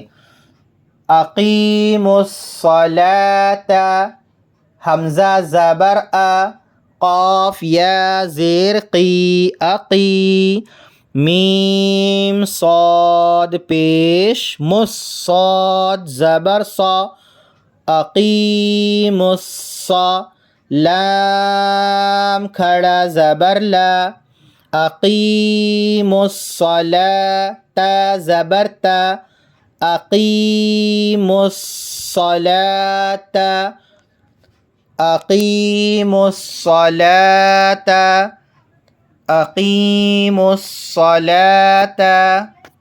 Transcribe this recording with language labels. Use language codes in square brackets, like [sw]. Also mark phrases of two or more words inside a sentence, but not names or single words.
[ar] اقیموا الصلاة، [ur] حمزہ زبر ا، قاف یا زیر قی، اقی، میم صاد پیش مس، صاد زبر صا، [ar] اقیموا الصا، [ur] لام کھڑا زبر لا، [ar] اقیموا الصلاة، [ur] تا زبر تا، [ar] اقیموا الصلاة، اقیموا الصلاة، اقیموا الصلاة۔